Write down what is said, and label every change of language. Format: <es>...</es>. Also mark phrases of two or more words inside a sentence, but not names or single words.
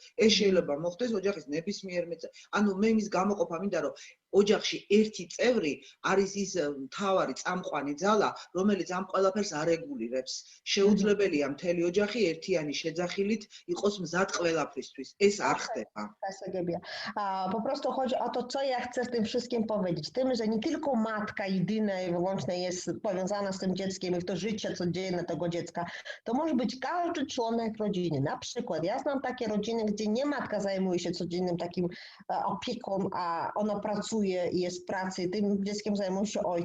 <ka>ეს შეიძლება მოხდეს ოჯახის ნებისმიერ ანუ მე იმის გამოყოფა მინდა, რომ ოჯახში ერთი წევრი არის ის მთავარი წამყვანი ძალა, რომელიც ამ ყველაფერს არეგულირებს. შეუძლებელია მთელი ოჯახი ერთიანი შეძახილით იყოს მზად ყველაფრისთვის. ეს არ ხდება.</ka> <pl>Po prostu chodzi o to, co ja chcę z tym wszystkim powiedzieć. Tym, że nie tylko matka jedyna i wyłącznie jest powiązana z tym dzieckiem i w to życie codzienne tego dziecka. To może być każdy członek rodziny. Na przykład ja znam takie rodziny, gdzie nie matka zajmuje się codziennym takim opieką, a ona pracuje i jest w pracy i tym dzieckiem zajmują się ojcy.</pl>